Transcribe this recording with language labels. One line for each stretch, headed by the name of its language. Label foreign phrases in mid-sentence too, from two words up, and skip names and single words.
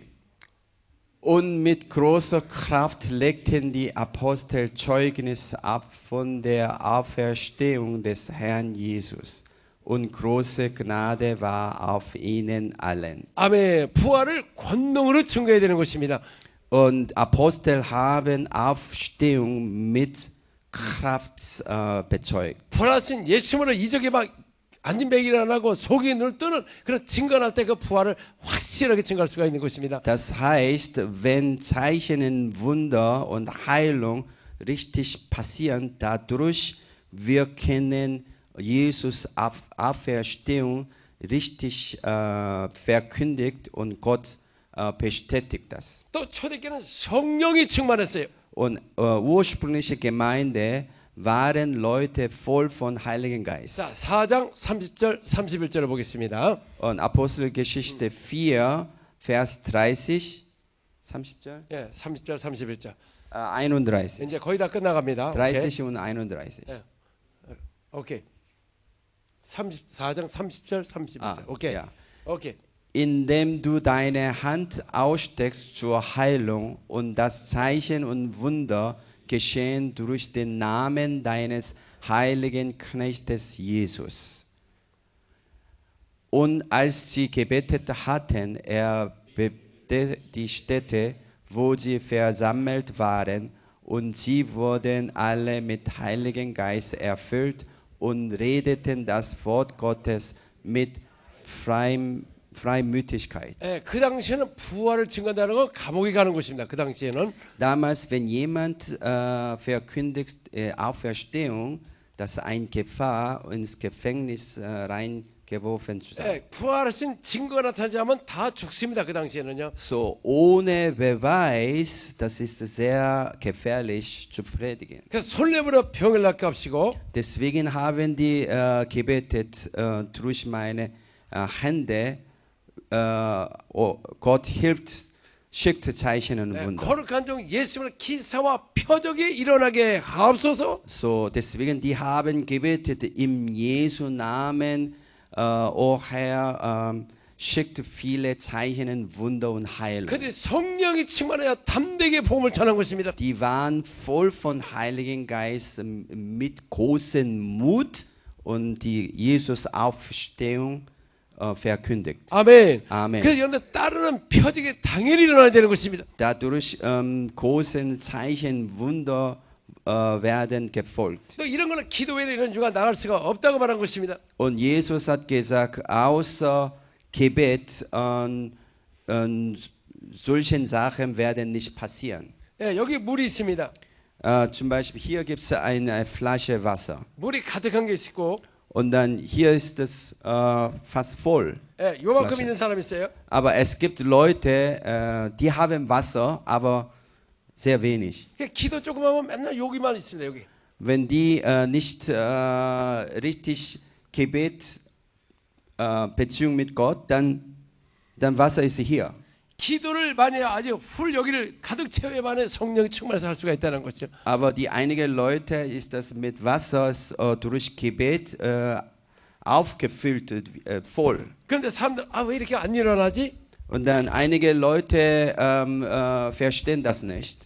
German: Und mit großer Kraft legten die Apostel Zeugnis ab von der Auferstehung des Herrn Jesus. Und große Gnade war auf ihnen allen.
Korean: 아멘. 부활을 권능으로 증거해야 되는 것입니다.
German: Und Apostel haben Aufstehung mit Kraft bezeugt.
Korean: 부활하신 예수님으로 이적이 막 안진뱅이를 안 하고 속이 눈을 뜨는 그런 증거할 때 그 부활을 확실하게 증거할 수가 있는 것입니다.
German: Das heißt, wenn Zeichen, Wunder und Heilung richtig passieren, dadurch wir können Jesus Auferstehung richtig verkündigt und Gott bestätigt das.
Korean: 또 초대교회는 성령이 충만했어요.
German: Und ursprüngliche Gemeinde waren Leute voll von Heiligen Geist.
Korean: 자, 4장 30절 31절을 보겠습니다.
German: Und Apostelgeschichte 4, Vers 30,
Korean: 30절? 예, 30절 31절. 31. 이제 거의 다 끝나갑니다.
German: 30 und 31.
Korean: 오케이. 34장 30절 31절. 오케이. ja. 오케이.
German: Indem du deine Hand aussteckst zur Heilung und das Zeichen und Wunder geschehen durch den Namen deines heiligen Knechtes Jesus. Und als sie gebetet hatten, erbebte die Stätte, wo sie versammelt waren, und sie wurden alle mit Heiligen Geist erfüllt und redeten das Wort Gottes mit Freimütigkeit.
Korean: 예, 그 당시에는 부활을 증거한다는 건 감옥에 가는 것입니다. 그 당시에는
German: Damals, wenn jemand verkündigt Auferstehung, dass ein Gefahr ins Gefängnis reingeworfen zu sein.
Korean: 예, 부활하신 증거가 나타나지 않으면 다 죽습니다. 그 당시에는요.
German: So ohne Beweis, das ist sehr gefährlich zu predigen.
Korean: 그래서 손레버려 병을 낫게 합시고
German: Deswegen haben die gebetet durch meine Hände. Gott hilft, schickt Zeichen und
Korean: 예,
German: Wunder.
Korean: 거룩한 종 예수님의 기사와 표적이 일어나게 하옵소서.
German: So, deswegen die haben gebetet im Jesu Namen, o Herr, schickt viele Zeichen, Wunder und Heilung.
Korean: 그들이 성령이 충만해야 담대하게 복음을 전한 것입니다.
German: Die waren voll von Heiligen Geist mit großem Mut und die Jesus Auferstehung verkündigt.
Korean: 아멘. 아멘. 그래서 여러분 따르는 표적이 당연히 일어나야 되는 것입니다.
German: Dadurch große Zeichen, Wunder werden gefolgt.
Korean: 또 이런 거는 기도 외에 이런 주가 나갈 수가 없다고 말한 것입니다.
German: Und Jesus hat gesagt, außer Gebet solchen Sachen werden nicht passieren.
Korean: 예, 여기 물이 있습니다.
German: Zum Beispiel hier gibt es eine Flasche Wasser.
Korean: 물이 가득한 게 있고,
German: Und dann hier ist es fast voll.
Korean: 예, 요만큼 Flasche. 있는 사람 있어요.
German: Aber es gibt Leute, die haben Wasser, aber sehr wenig.
Korean: 기도 조금 하면 맨날 여기만 있습니다. 여기.
German: Wenn die nicht richtig Gebet, Beziehung mit Gott, dann Wasser ist hier.
Korean: 기도를 많이 해야 아주 풀 여기를 가득 채워야만 성령이 충만해서 할 수가 있다는 거죠.
German: Aber die einige Leute ist das mit Wasser durch Gebet aufgefüllt, voll.
Korean: 그런데 사람들 왜 이렇게 안 일어나지?
German: Und dann einige Leute verstehen das nicht.